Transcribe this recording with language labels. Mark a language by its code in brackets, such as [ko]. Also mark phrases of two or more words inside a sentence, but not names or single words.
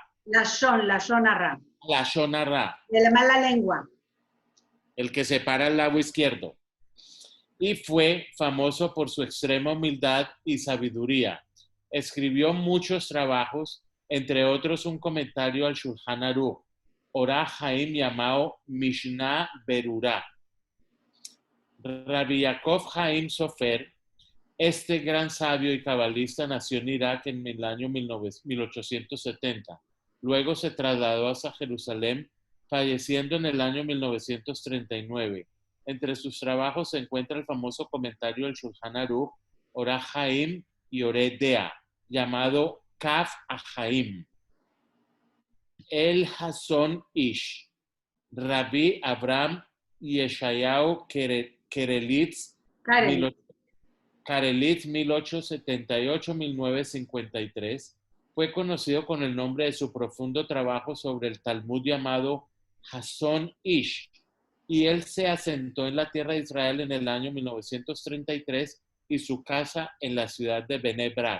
[he] לשון הרע. לשון הרע. [es] De la mala lengua. El que separa el lado izquierdo. Y fue famoso por su extrema humildad y sabiduría. Escribió muchos trabajos, entre otros un comentario al Shulchan Aruch, Orah Haim llamado Mishnah Berurah. Rabbi Yaakov Haim Sofer, este gran sabio y cabalista, nació en Irak en el año 1870. Luego se trasladó hasta Jerusalén, falleciendo en el año 1939. Entre sus trabajos se encuentra el famoso comentario del Shulchan Aruch, Orah Haim y Oreh Dea, llamado Kaf Ahaim, El Hason Ish, Rabbi Abraham Yeshayahu Kerelitz, 1878-1953, fue conocido con el nombre de su profundo trabajo sobre el Talmud llamado Hason Ish, y él se asentó en la tierra de Israel en el año 1933 y su casa en la ciudad de Bnei Brak.